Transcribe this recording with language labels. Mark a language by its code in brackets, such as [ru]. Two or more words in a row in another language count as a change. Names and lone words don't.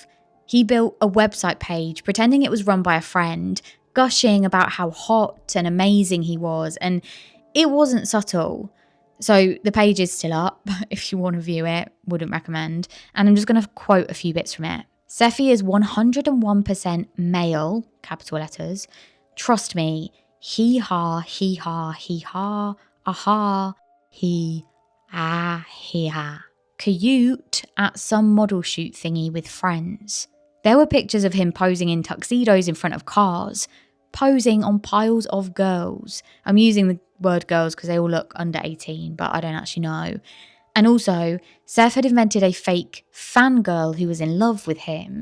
[en] He built a website page pretending it was run by a friend, gushing about how hot and amazing he was, and it wasn't subtle. So the page is still up if you want to view it, wouldn't recommend. And I'm just going to quote a few bits from it. Seffi is 101% male, capital letters. Trust me, hee-ha, hee-ha, hee-ha, aha, he-ah-he-ha. Cute at some model shoot thingy with friends. There were pictures of him posing in tuxedos in front of cars, posing on piles of girls. I'm using the word girls because they all look under 18, but I don't actually know. And also, Seth had invented a fake fangirl who was in love with him.